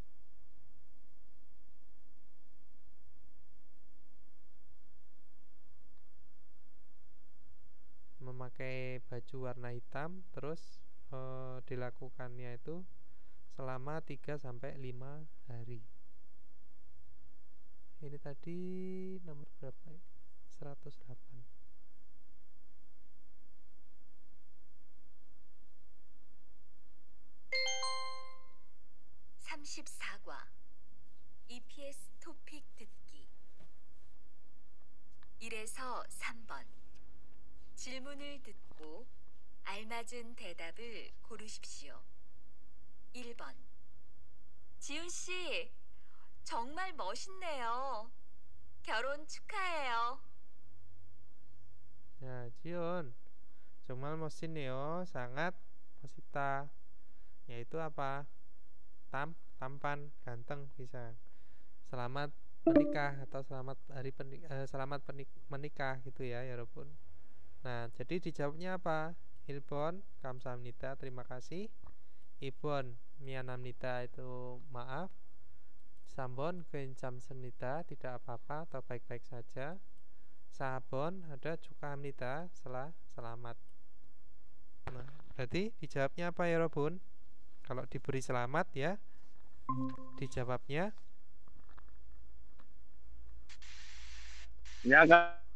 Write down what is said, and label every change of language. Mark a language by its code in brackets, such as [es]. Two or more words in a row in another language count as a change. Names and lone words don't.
[id] Memakai baju warna hitam, terus dilakukannya itu selama 3 sampai 5 hari. Ini tadi nomor berapa ya? 108. [ko] 34과 EPS 토픽 듣기 1에서 3번 질문을 듣고 알맞은 대답을 고르십시오. 1번 지훈 씨 정말 멋있네요. 결혼 축하해요. [id] Ya, Jion, [ko] 정말 멋있네요. [id] sangat 멋있다. Yaitu apa? Tampan, ganteng bisa. Selamat menikah atau selamat menikah gitu ya, 여러분. Nah, jadi dijawabnya apa? [ko] 1번 감사합니다, [id] terima kasih. [ko] 2번 미안합니다, [id] itu maaf. [ko] 3번 괜찮습니다, [id] tidak apa-apa atau baik-baik saja. 4번 ada 축하합니다, selamat. Nah, berarti dijawabnya apa ya, 여러분? Kalau diberi selamat ya, dijawabnya Ya Kak.